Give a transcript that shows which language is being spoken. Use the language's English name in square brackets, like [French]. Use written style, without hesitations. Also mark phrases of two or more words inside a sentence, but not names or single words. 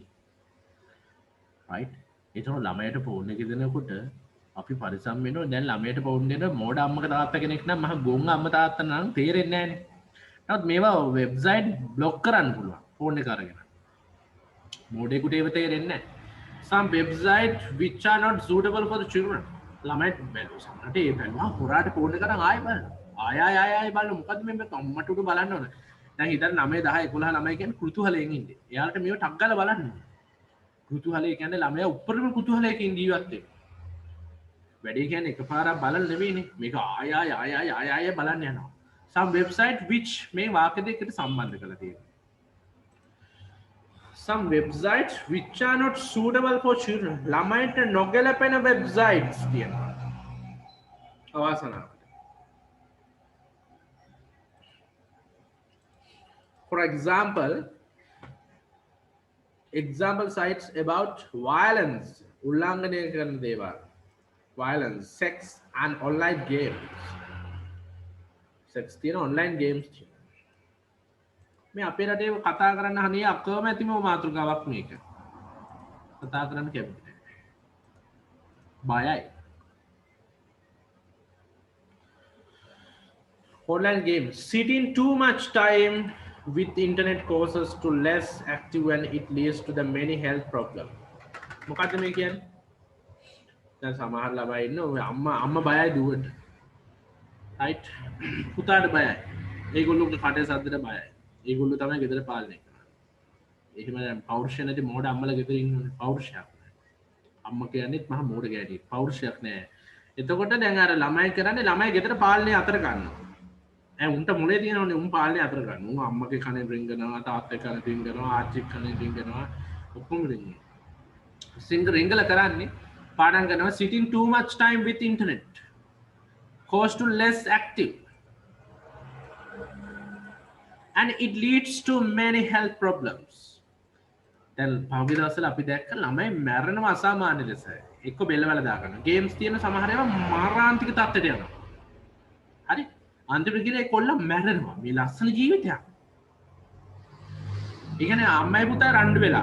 [Sinhala] right. ඒතන ළමයට ෆෝන් එක දෙනකොට අපි පරිස්සම් වෙනවා. දැන් ළමයට ෆෝන් දෙන මෝඩ අම්මක තාත්තා කෙනෙක් නම් මහ ගොං අම්මා තාත්තා නම් තේරෙන්නේ නැහනේ. නමුත් මේවා වෙබ්සයිට් බ්ලොක් කරන්න පුළුවන් ෆෝන් එක අරගෙන. මෝඩෙකුට ඒව තේරෙන්නේ නැහැ. [English] some websites which are not suitable for the children. [Sinhala] ළමයි බැලුවා සමහරට ඒ බැලුවා හොරාට ෆෝන් එක අරන් ආයෙ බලන්න. ආයෙ බලන්න මොකද්ද මේ අම්මට උඩ බලන්න ඕන. දැන් හිතන්න 9 10 11 ළමයි කියන්නේ කුතුහලයෙන් ඉන්නේ. එයාලට මේව ටක් ගාලා බලන්න. කුතුහලය කියන්නේ ළමයා උඩරම කුතුහලයකින් ජීවත් වෙනවා. වැඩි කියන්නේ එකපාරක් බලන්න නෙවෙයිනේ. මේක ආයෙ බලන්න යනවා. [English] some website which [Sinhala] මේ වාක්‍ය දෙකකට සම්බන්ධ කරලා තියෙනවා. [English] some websites which are not suitable for children. [Sinhala] ළමයින්ට නොගැලපෙන websites තියෙනවා. අවාසනාවට. [English] For example sites about violence, [Sinhala] උල්ලංඝනය කරන දේවල්, [English] violence, sex and online games. [Sinhala] sex තියෙන [English] online games [Sinhala] තියෙන. මේ අපේ රටේ කතා කරන්න හනේ අකමැතිම මාතෘකාවක් මේක. කතා කරන්න කැමති නැහැ. බයයි. [English] online games, sitting too much time with internet causes to less active and it leads to the many health problems. [Sinhala] මොකද්ද මේ කියන්නේ? දැන් සමහර ළමයි ඉන්න ඔය අම්මා බයයි දුවට. right? පුතාට බයයි. ඒගොල්ලොන්ගේ කටේ සද්දට බයයි. ඒගොල්ලෝ තමයි ගෙදර පාලනය කරන්නේ. එහෙම දැන් පෞරුෂය නැති මෝඩ අම්මලා ගෙදර ඉන්නවනේ පෞරුෂයක් නැහැ. අම්ම කියන්නේත් මහා මෝඩ ගෑණියෙක්. පෞරුෂයක් නැහැ. එතකොට දැන් අර ළමයි කරන්නේ ළමයි ගෙදර පාලනය අතර ගන්නවා. උන්ට මුලේ තියෙනවනේ උන් පාලනය අතර ගන්න. උන් අම්මගේ කනේ රින්ගනවා, තාත්තගේ කනේ රින්ගනවා, ආච්චි කනේ රින්ගනවා. ඔක්කොම රින්ගනවා. රින්ගල කරන්නේ පාඩම් කරනවා [English] sitting too much time with internet cause to less active and it leads to many health problems. [Sinhala] දැන් පහුගිය දවස්වල අපි දැක්ක ළමයි මැරෙනවා අසාමාන්‍ය ලෙස. එක්ක බෙල්ලවල දාගන්න. ගේම්ස් තියෙන සමහර ඒවා මාරාන්තික තත්ත්වයට යනවා. හරි? අන්තිමට ගිහලා ඒ කොල්ල මැරෙනවා. මේ ලස්සන ජීවිතයක්. ඒ කියන්නේ අම්මයි පුතා රණ්ඩු වෙලා.